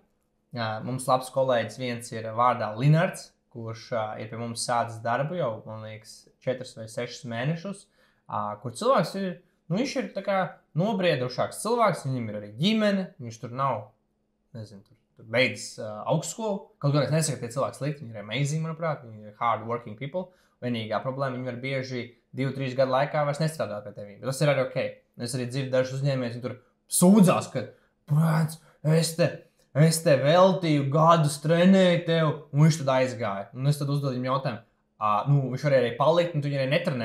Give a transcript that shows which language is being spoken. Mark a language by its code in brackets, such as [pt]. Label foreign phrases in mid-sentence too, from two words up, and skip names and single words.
[lv] Mums labs kolēģis viens ir vārdā Linards, kurš ir pie mums sācis darbu jau, man liekas, 4 vai 6 mēnešus, kur cilvēks ir, viņš ir tā kā nobriedušāks cilvēks, viņam ir arī ģimene, viņš tur nav, nezinu, tur beidzis augstskolu. Kaut gan es nesaku, ka tie cilvēki slikti, viņi ir amazing, manuprāt, viņi ir [en] hard working people. [lv] Vienīgā problēma, viņi var bieži 2-3 gadu laikā vairs nestrādāt pie tevi. Bet tas ir arī ok. Es arī dzirdu dažus uzņēmējus, viņi tur sūdzās, ka, prāc, es te veltīju gadus trenēju tev, un viņš tad aizgāja. Un es tad uzdodu viņam jautājumu. Viņš var arī palikt, un tu viņu arī netrenēt.